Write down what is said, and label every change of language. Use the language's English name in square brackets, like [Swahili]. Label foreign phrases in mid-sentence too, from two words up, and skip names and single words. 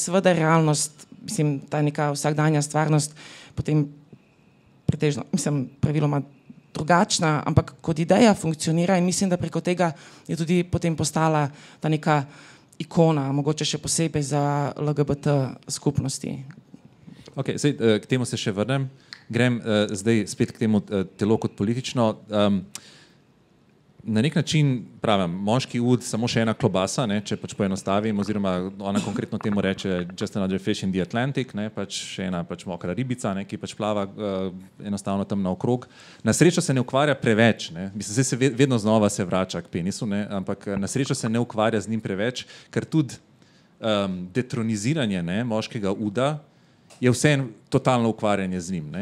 [Slovenian] Seveda realnost, mislim, ta neka vsakdanja stvarnost potem pretežno, mislim, praviloma drugačna, ampak kot ideja funkcionira in mislim, da preko tega je tudi potem postala ta neka ikona, mogoče še posebej za LGBT skupnosti. Ok, zdaj, k temu se še vrnem. Grem zdaj spet k temu telo kot politično. Na nek način, pravim, moški ud, samo še ena klobasa, ne, če pač poenostavim, oziroma ona konkretno temu reče [English] just another fish in the Atlantic, [Slovenian] ne, pač še ena pač mokra ribica, ne, ki pač plava enostavno tam naokrog. Na srečo se ne ukvarja preveč, ne. Mislim, se vedno znova se vrača k penisu, ne, ampak na srečo se ne ukvarja z njim preveč, ker tudi detroniziranje, ne, moškega uda je vseeno totalno ukvarjanje z njim, ne?